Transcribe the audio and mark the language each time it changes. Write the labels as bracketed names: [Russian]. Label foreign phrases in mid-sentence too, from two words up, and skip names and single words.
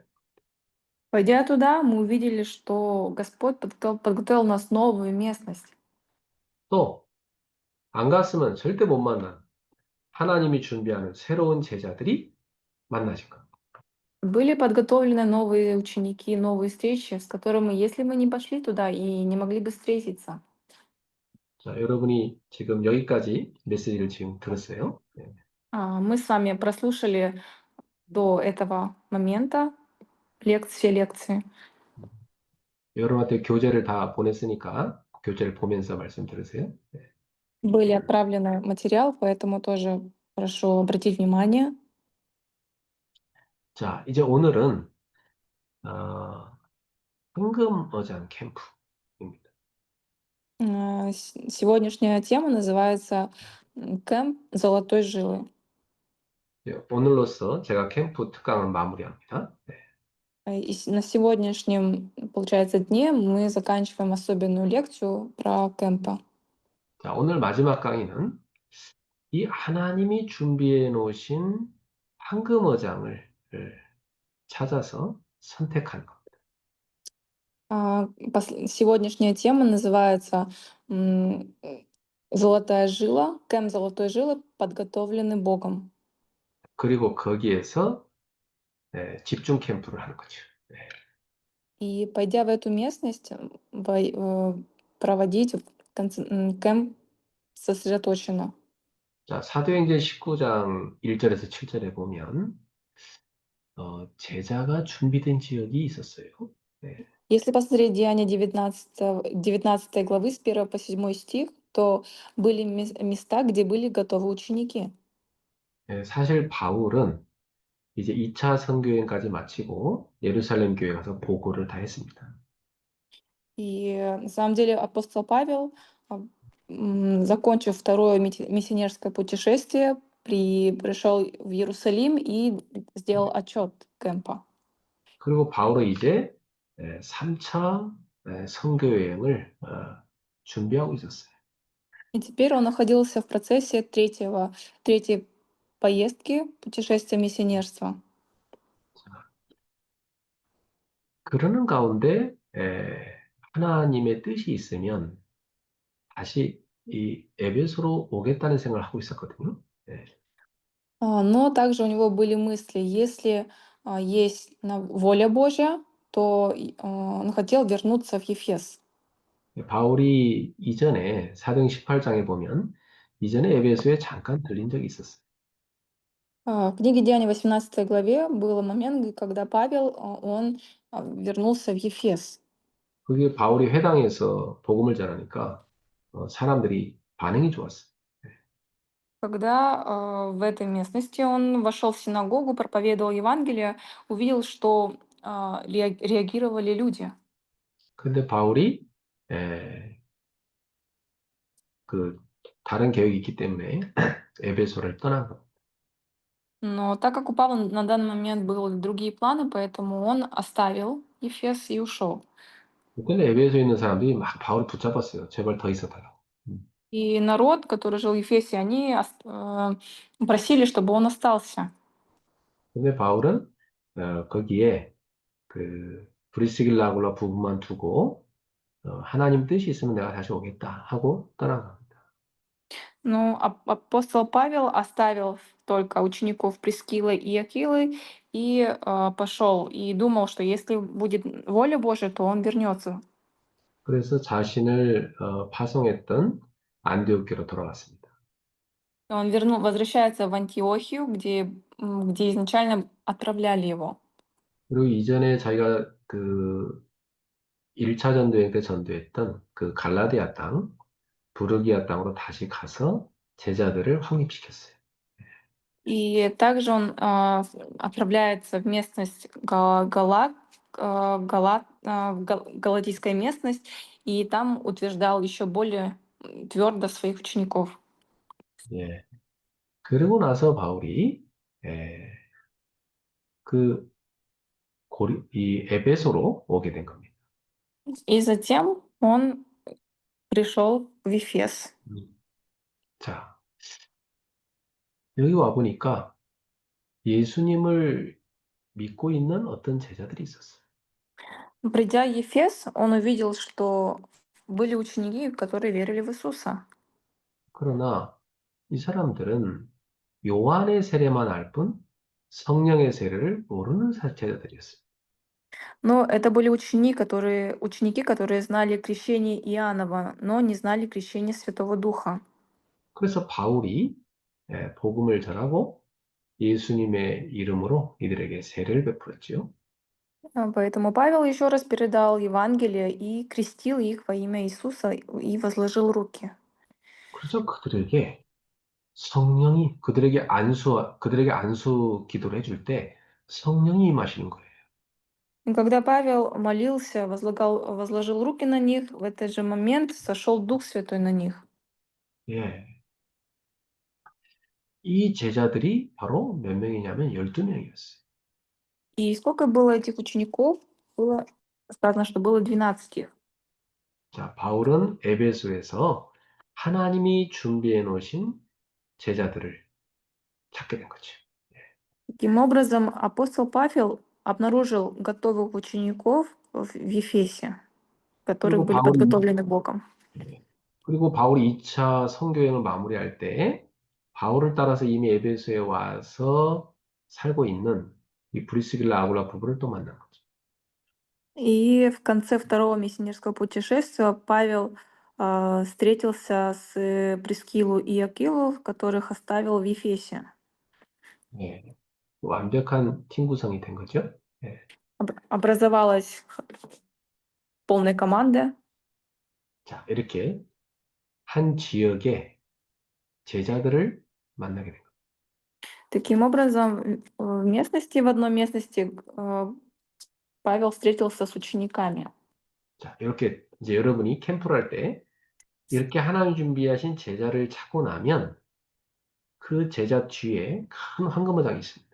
[Russian] Пойдя туда, мы увидели, что Господь подготовил нас новую местность. [Korean] 또 안 갔으면 절대 못 만난 하나님이 준비하는 새로운 제자들이 만나신 겁니다. [Russian] Были подготовлены новые ученики, новые встречи, с которыми, если мы не пошли туда и не могли бы встретиться. [Korean] 자, 여러분이 지금 여기까지 메시지를 지금 들었어요. [Russian] Мы с вами прослушали до этого момента все лекции. [Korean] 여러분한테 교재를 다 보냈으니까 교재를 보면서 말씀 들으세요. [Russian] Были отправлены материал, поэтому тоже прошу обратить внимание. [Korean] 자, 이제 오늘은 어, 황금어장 캠프입니다. [Russian] Сегодняшняя тема называется «Кэмп золотой жилы». [Korean] 오늘로써 제가 캠프 특강을 마무리합니다. 네. [Russian] На сегодняшнем, получается, дне мы заканчиваем особенную лекцию про кэмпа. [Korean] 자, 오늘 마지막 강의는 이 하나님이 준비해 놓으신 황금어장을 찾아서 선택하는 겁니다. [Russian] Сегодняшняя тема называется «Золотая жила», «Кэмп золотой жилы, подготовленный Богом». [Korean] 그리고 거기에서 집중 캠프를 하는 거죠. [Russian] И пойдя в эту местность, проводить кэмп сосредоточенно. [Korean] 자, 사도행전 19장 1절에서 7절에 보면 제자가 준비된 지역이 있었어요. 네. [Russian] Если посмотреть Деяния 19 главы с 1 по 7 стих, то были места, где были готовы ученики. [Korean] 사실 바울은 이제 2차 선교행까지 마치고 예루살렘 교회 가서 보고를 다 했습니다. [Russian] И на самом деле апостол Павел, закончив второе миссионерское путешествие, пришел в Иерусалим и сделал отчет кемпа. [Korean] 그리고 바울은 이제 3차 선교여행을 준비하고 있었어요. [Russian] И теперь он находился в процессе третьей поездки, путешествия миссионерства. [Korean] 그러는 가운데 하나님의 뜻이 있으면 다시 이 에베소로 오겠다는 생각을 하고 있었거든요. [Russian] Но также у него были мысли, если есть воля Божья, то он хотел вернуться в Ефес. [Korean] 바울이 이전에 사도행 18장에 보면 이전에 에베소에 잠깐 들린 적이 있었어요. [Russian] В книге Деяний 18 главе был момент, когда Павел, он вернулся в Ефес. [Korean] 그게 바울이 회당에서 복음을 전하니까 사람들이 반응이 좋았어요. [Russian] Когда в этой местности он вошел в синагогу, проповедовал Евангелие, увидел, что реагировали люди. [Korean] 근데 바울이 에, 그 다른 계획이 있기 때문에 에베소를 떠난 겁니다. [Russian] Но так как у Павла на данный момент были другие планы, поэтому он оставил Ефес и ушел. [Korean] 근데 에베소에 있는 사람들이 막 바울을 붙잡았어요. 제발 더 있어 달라고. [Russian] И народ, который жил в Ефесе, они просили, чтобы он остался. [Korean] 근데 바울은 거기에 브리스길라 아굴라 부부만 두고 하나님 뜻이 있으면 내가 다시 오겠다 하고 떠난 겁니다. [Russian] Но апостол Павел оставил только учеников Прескилы и Акилы и пошел, и думал, что если будет воля Божия, то он вернется. [Korean] 그래서 자신을 파송했던 안디옥교로 돌아왔습니다. [Russian] Он возвращается в Антиохию, где изначально отправляли его. [Korean] 그리고 이전에 자기가 1차 전도행 때 전도했던 그 갈라디아 땅, 부르기아 땅으로 다시 가서 제자들을 확립시켰어요. [Russian] И также он отправляется в местность Галатийская местность, и там утверждал еще более твердо своих учеников. [Korean] 예. 그러고 나서 바울이 예, 그 이 에베소로 오게 된 겁니다. [Russian] И затем он пришел в Ефес. 음. [Korean] 자, 여기 와 보니까 예수님을 믿고 있는 어떤 제자들이 있었어요. [Russian] Придя в Ефес, он увидел, что были ученики, которые верили в Иисуса. [Korean] 그러나 이 사람들은 요한의 세례만 알 뿐 성령의 세례를 모르는 제자들이었어요. [Russian] Но это были ученики, которые знали крещение Иоаннова, но не знали крещение Святого Духа. [Korean] 그래서 바울이 복음을 전하고 예수님의 이름으로 이들에게 세례를 베풀었지요. [Russian] Поэтому Павел еще раз передал Евангелие и крестил их во имя Иисуса и возложил руки. [Korean] 그래서 성령이 그들에게 안수 기도를 해줄 때 성령이 임하시는 거예요. [Russian] И когда Павел молился, возложил руки на них, в этот же момент сошел Дух Святой на них. [Korean] 예. 이 제자들이 바로 몇 명이냐면 12명이었어요. [Russian] И сколько было этих учеников? Было сказано, что было 12 их. [Korean] 자, 바울은 에베소에서 하나님이 준비해 놓으신 제자들을 찾게 된 거죠. [Russian] Таким образом, апостол Павел обнаружил готовых учеников в Ефесе, которые [Korean] 그리고 [Russian] были [Korean] 바울이 [Russian] подготовлены Богом. [Korean] 그리고 바울이 2차 선교행을 마무리할 때 바울을 따라서 이미 에베소에 와서 살고 있는 이 브리스길라 아굴라 부부를 또 만난 거죠. [Russian] И в конце второго миссионерского путешествия Павел встретился с Прескилу и Акилу, которых оставил в Ефесе. [Korean] 예. 완벽한 팀 구성이 된 거죠. 예. [Russian] Образовалась полная команда. [Korean] 자, 이렇게 한 지역에 제자들을 만나게 된 거예요. [Russian] Таким образом, в местности, в одной местности Павел встретился с учениками. [Korean] 자, 이렇게 이제 여러분이 캠프를 할 때 이렇게 하나님 준비하신 제자를 찾고 나면 그 제자 뒤에 큰 황금어장이 있습니다.